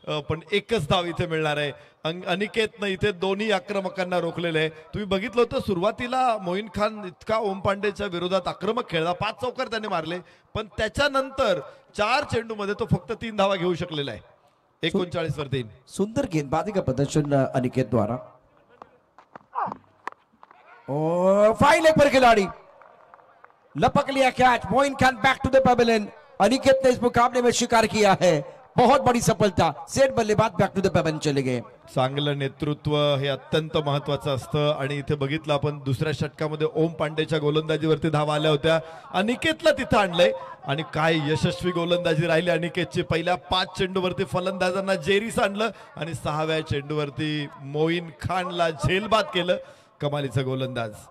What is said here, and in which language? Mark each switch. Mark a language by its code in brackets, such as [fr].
[mr] पण एकच धाव इथे मिळणार आहे. अनिकेतनं इथे दोन्ही आक्रमकांना रोखलेलं आहे. तुम्ही बघितलं होतं सुरुवातीला मोईन खान इतका ओम पांडेच्या विरोधात आक्रमक खेळला, 5 चौकार त्याने मारले, पण त्याच्यानंतर 4 चेंडूमध्ये तो फक्त 3 धावा घेऊ शकलेला आहे. 39 वर 3. [hi] सुंदर गेंदबाजी का प्रदर्शन अनिकेत द्वारा. और फाइन लेग पर खिलाड़ी लपक लिया catch. Moin Khan [en] Back to the pavilion. [hi] Aniket ने इस मुकाबले में शिकार किया है. बहुत बड़ी सफलता. सेट बल्लेबाज [en] back to the pavilion [hi] चले गए. [mr] चांगलं नेतृत्व हे अत्यंत महत्वाचं असतं आणि इथे बघितलं आपण दुसऱ्या षटकामध्ये ओम पांडेच्या गोलंदाजीवरती धावा आल्या होत्या. अनिकेतला तिथं आणलंय आणि काय यशस्वी गोलंदाजी राहिली अनिकेतची. पहिल्या 5 चेंडूवरती फलंदाजांना जेरीस आणलं आणि 6व्या चेंडूवरती मोईन खानला झेलबाद केलं. कमालीचा गोलंदाज.